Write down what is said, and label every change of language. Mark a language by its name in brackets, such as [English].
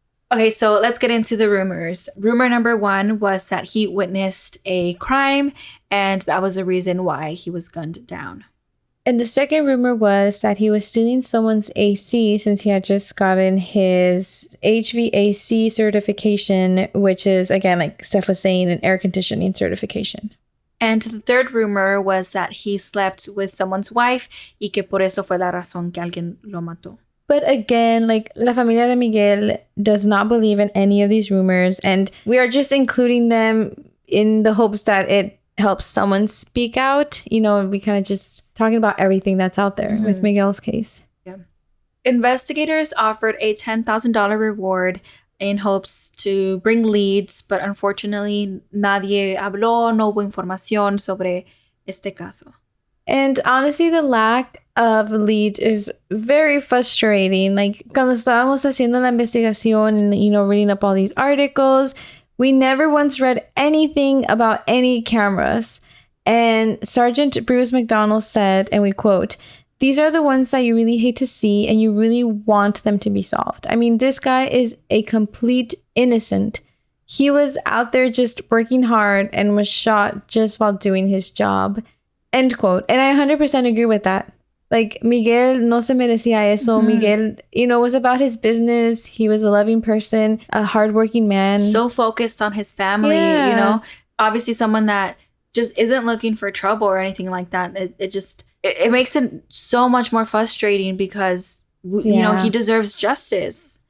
[English] Okay, so let's get into the rumors. Rumor number 1 was that he witnessed a crime, and that was the reason why he was gunned down. And the second rumor was that he was stealing someone's AC since he had just gotten his HVAC certification, which is, again, like Steph was saying, an air conditioning certification. And the third rumor was that he slept with someone's wife [Spanish] y que por eso fue la razón que alguien lo mató. [English] But again, like, [Spanish] La Familia de Miguel [English] does not believe in any of these rumors, and we are just including them in the hopes that it helps someone speak out. You know, we kind of just talking about everything that's out there with Miguel's case. Yeah. Investigators offered a $10,000 reward in hopes to bring leads, but unfortunately, [Spanish] nadie habló, no hubo información sobre este caso. [English] And honestly, the lack of leads is very frustrating. Like, [Spanish] cuando estábamos haciendo la investigación [English] and, you know, reading up all these articles, we never once read anything about any cameras. And Sergeant Bruce McDonald said, and we quote, "These are the ones that you really hate to see and you really want them to be solved." I mean, this guy is a complete innocent. He was out there just working hard and was shot just while doing his job. End quote. And I 100% agree with that. [Spanish] Like, Miguel no se merecía eso. [English] Miguel, you know, was about his business. He was a loving person, a hardworking man. So focused on his family, you know? Obviously someone that just isn't looking for trouble or anything like that. It makes it so much more frustrating because, you know, he deserves justice.